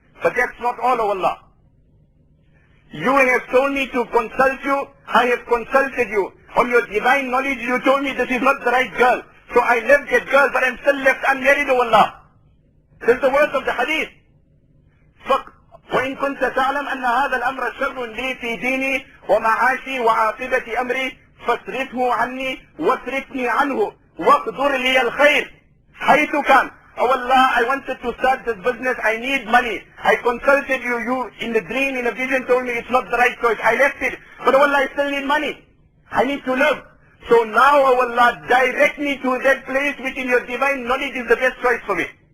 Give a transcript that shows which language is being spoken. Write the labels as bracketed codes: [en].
[en] But that's not all, oh Allah. You have told me to consult you, I have consulted you. On your divine knowledge, you told me this is not the right girl. So I left that girl, but I'm still left unmarried, oh Allah. This is the words of the hadith. [ar] وإن كنت تعلم أن هذا الأمر شر لي في ديني ومعاشي وعاقبة أمري فاصرفه عني واصرفني عنه واقدر لي الخير حيث كان. [en] Oh Allah, I wanted to start this business. I need money. I consulted you. You in the dream, in a vision, told me it's not the right choice. I left it. But oh Allah, I still need money. I need to live. So now, oh Allah, direct me to that place which in your divine knowledge is the best choice for me.